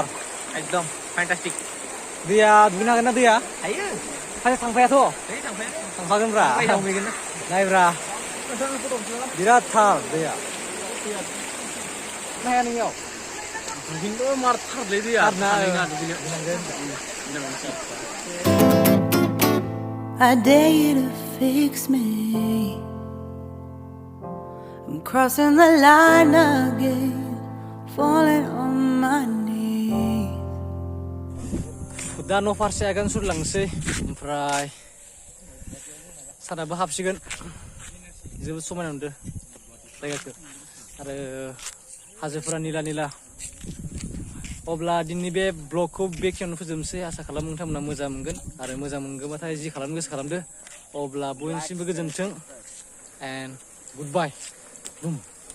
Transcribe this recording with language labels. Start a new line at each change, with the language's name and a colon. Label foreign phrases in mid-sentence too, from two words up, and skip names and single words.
Hindi: एकदम फैन्टास्टिक
Bodo: दैया दुगैनो हागोन ना दैया हायो थांफायाथ' थांफागोनब्रा नायब्रा बिराद थार दैया नाया नोंनियाव खिन्थु मार थारलै दैया
English: I dare you to fix me. I'm crossing the line again, falling on my knees.
Bodo: दा न' फारसे आगान सुरलांसै ओमफ्राय सानाबो हाबसिगोन जोबोद समायना नुदों जायगाखौ आरो हाजोफोरा निला निला अब्ला दिनैनि बे ब्लगखौ बेखिनियावनो फोजोबनोसै आसा खालामो नोंथांमोना मोजां मोनगोन आरो मोजां मोनगोनबाथाय जि खालामनो गोसो खालामदो अब्ला बयनिसिमबो गोजोन्थों
English: and good bye
Bodo: बुम